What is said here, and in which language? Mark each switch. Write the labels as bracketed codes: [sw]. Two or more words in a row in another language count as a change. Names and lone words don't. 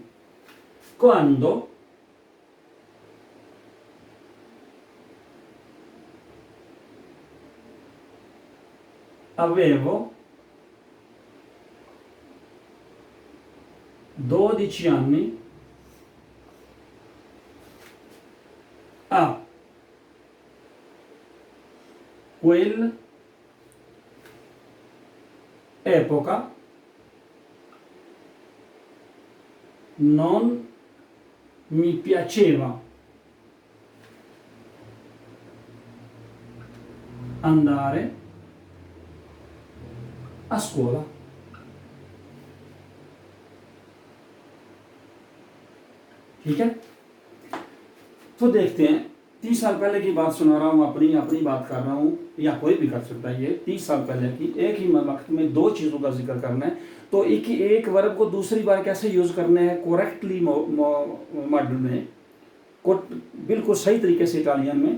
[it] क्वांडो avevo 12 anni a quell'epoca non mi piaceva andare a scuola। [ur] ٹھیک ہے، تو دیکھتے ہیں 30 سال پہلے کی بات سنا رہا ہوں، اپنی بات کر رہا ہوں، یا کوئی بھی کر سکتا ہے. یہ 30 سال پہلے کی ایک ہی وقت میں دو چیزوں کا ذکر کرنا ہے، تو ایک ورب کو دوسری بار کیسے یوز کرنا ہے [en] correctly model [ur] میں، بالکل صحیح طریقے سے اٹالین میں.